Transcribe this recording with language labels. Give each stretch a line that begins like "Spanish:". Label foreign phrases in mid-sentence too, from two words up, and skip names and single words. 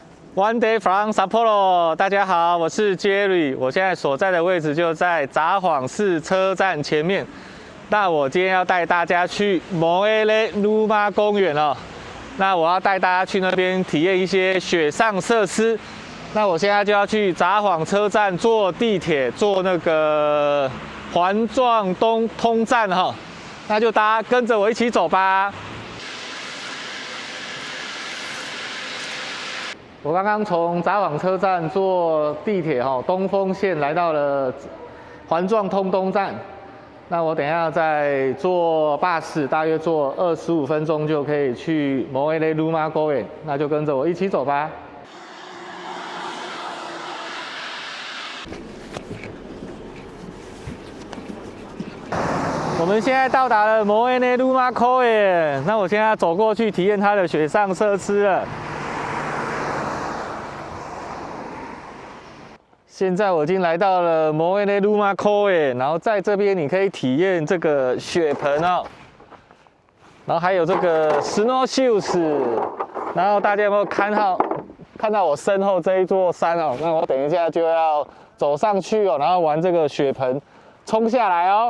English: One day from Sapporo，
Chinese: 大家好，我是 Jerry， 我现在所在的位置就在札幌市车站前面。那我今天要带大家去モエレヌマ公园哦。那我要带大家去那边体验一些雪上设施。那我现在就要去札幌车站坐地铁，坐那个环状东通站哈。那就大家跟着我一起走吧。我刚刚从札幌车站坐地铁东丰线来到了环状通东站。那我等一下再坐巴士，大约坐25分钟就可以去モエレヌマ公園。那就跟着我一起走吧。我们现在到达了モエレヌマ公園。那我现在走过去体验它的雪上设施了。现在我已经来到了モエレヌマ公園，然后在这边你可以体验这个雪盆哦，然后还有这个
English: snow shoes，
Chinese: 然后大家有没有看到我身后这一座山哦？那我等一下就要走上去哦，然后玩这个雪盆冲下来哦。